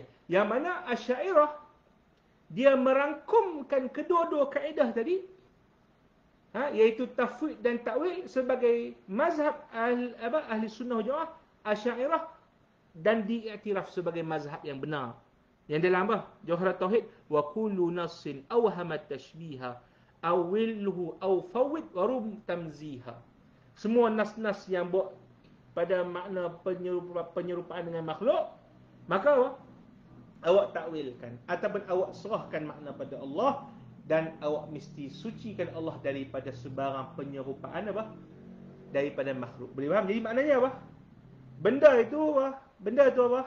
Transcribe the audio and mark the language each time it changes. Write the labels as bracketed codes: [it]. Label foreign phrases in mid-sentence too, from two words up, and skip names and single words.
[ms] Yang mana Asy'ariyah dia merangkumkan kedua-dua kaedah tadi, iaitu tafwid dan takwil sebagai mazhab [ar] أهل السنة والجماعة, [ms] Asy'ariyah, dan diiktiraf sebagai mazhab yang benar. Yang dalam apa? Jawharat Tauhid, [ar] وكل نص أوهم التشبيها أوله أو فوض ورم تنزيها. [ms] Semua nas-nas yang buat pada makna penyerupaan dengan makhluk, maka awak takwilkan ataupun awak serahkan makna pada Allah, dan awak mesti sucikan Allah daripada sebarang penyerupaan apa? Daripada makhluk. Boleh faham? Jadi maknanya apa? Benda itu apa?